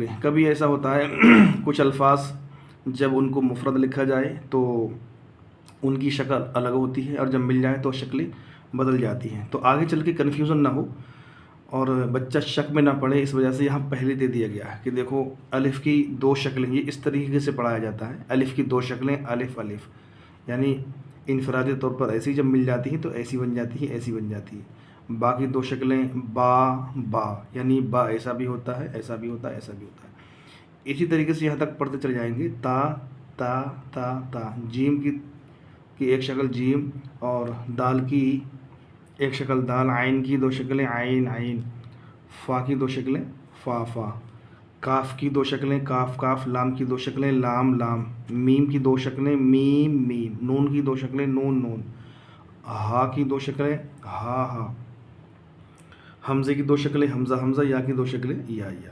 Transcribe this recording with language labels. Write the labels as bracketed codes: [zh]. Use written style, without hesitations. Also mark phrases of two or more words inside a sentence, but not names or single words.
[ur] کبھی ایسا ہوتا ہے کچھ الفاظ جب ان کو مفرد لکھا جائے تو ان کی شکل الگ ہوتی ہے، اور جب مل جائے تو شکلیں بدل جاتی ہیں، تو آگے چل کے کنفیوژن نہ ہو اور بچہ شک میں نہ پڑے، اس وجہ سے یہاں پہلے دے دیا گیا ہے کہ دیکھو الف کی دو شکلیں، یہ اس طریقے سے پڑھایا جاتا ہے۔ الف کی دو شکلیں، الف الف، یعنی انفرادی طور پر ایسی جب مل جاتی ہیں تو ایسی بن جاتی ہے، ایسی بن جاتی ہے۔ باقی دو شکلیں با با، یعنی با ایسا بھی ہوتا ہے، ایسا بھی ہوتا ہے، ایسا بھی ہوتا ہے۔ اسی طریقے سے یہاں تک پڑھتے چلے جائیں گے۔ تا تا تا تا، جیم کی ایک شکل جیم، اور دال کی ایک شکل دال، عین کی دو شکلیں عین عین، فا کی دو شکلیں فا فا، کاف کی دو شکلیں کاف کاف، لام کی دو شکلیں لام لام، میم کی دو شکلیں میم میم، نون کی دو شکلیں نون نون، ہا کی دو شکلیں ہا ہا، حمزے کی دو شکلیں حمزہ حمزہ، یا کی دو شکلیں یا یا۔